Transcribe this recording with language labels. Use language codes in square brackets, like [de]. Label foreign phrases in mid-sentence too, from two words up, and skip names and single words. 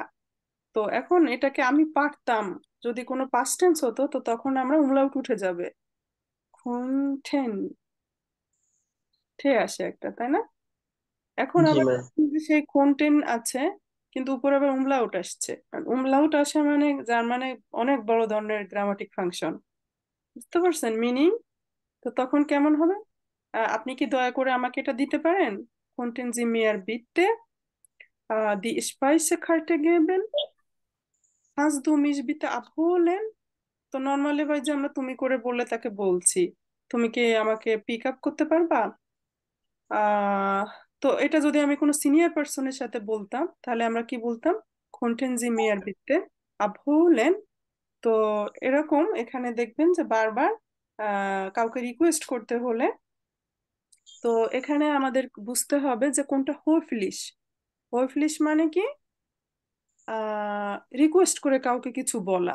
[bn] তো এখন এটাকে আমি পারতাম, যদি কোনো [en] past tense [bn] হতো তো তখন আমরা উমলাউট উঠে যাবে, খুনটেন, ঠে আসে একটা, তাই না? এখন জি আবার ম্যাম। দেখুন যে সেই কন্টেন্ট আছে কিন্তু উপরে আবার উমলাউট আসছে, আর উমলাউট আসে মানে যার মানে অনেক বড় ধরনের [en] grammatic function. [bn] বুঝতে পারছেন মিনিং? তো তখন কেমন হবে? আপনি কি দয়া করে আমাকে এটা দিতে পারেন? [de] Könnten Sie mir bitte die Speisekarte geben? Kannst du mich bitte abholen? [bn] তো নর্মালি ভাই যে আমরা তুমি করে বললে তাকে বলছি, তুমি কি আমাকে [en] pick up [bn] করতে পারবা? আহ তো এটা যদি আমি কোনো সিনিয়র পার্সনের সাথে বলতাম তাহলে আমরা কি বলতাম? [de] Könnten Sie mir bitte abholen? [bn] তো এরকম এখানে দেখবেন যে বারবার কাউকে রিকোয়েস্ট করতে হলে, তো এখানে আমাদের বুঝতে হবে যে কোনটা হোফলিশ। হোফলিশ মানে কি? রিকোয়েস্ট করে কাউকে কিছু বলা।